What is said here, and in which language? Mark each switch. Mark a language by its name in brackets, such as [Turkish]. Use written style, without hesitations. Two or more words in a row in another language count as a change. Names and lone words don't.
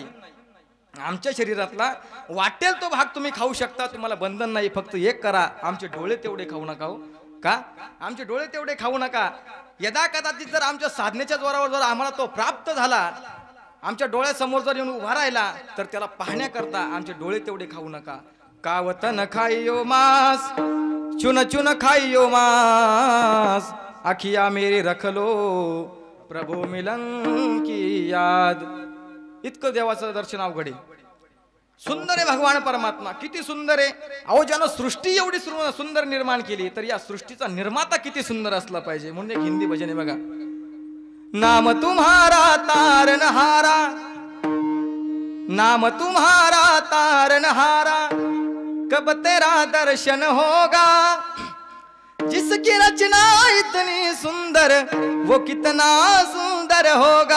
[Marathi] आमच्या शरीरातला वाटेल तो भाग तुम्ही खाऊ शकता, तुम्हाला बंधन नाही. फक्त एक करा, आमचे डोळे तेवढे खाऊ नका. हो का? आमचे डोळे तेवढे खाऊ नका. यदा कदाचित जर आमच्या साधनेच्या जोरावर जर आम्हाला तो प्राप्त झाला, आमच्या डोळ्यासमोर जर येऊन उभा राहिला तर त्याला पाहण्याकरता आमचे डोळे तेवढे खाऊ नका. [Hindi] कावत न खाइयो मांस, चुन चुन खाइयो मांस, अखिया मेरी रख लो प्रभू मिलन की याद. [Marathi] इतकं देवाचं दर्शन अवघड आहे. सुंदर आहे भगवान परमात्मा, किती सुंदर आहे. अहो ज्यानं सृष्टी एवढी सुंदर निर्माण केली तर या सृष्टीचा निर्माता किती सुंदर असला पाहिजे. म्हणून एक हिंदी भजन आहे बघा. [Hindi] नाम तुम्हारा तारनहारा, नाम तुम्हारा तारनहारा, कब तेरा दर्शन होगा. जिसकी रचना इतनी सुंदर वो कितना सुंदर होगा.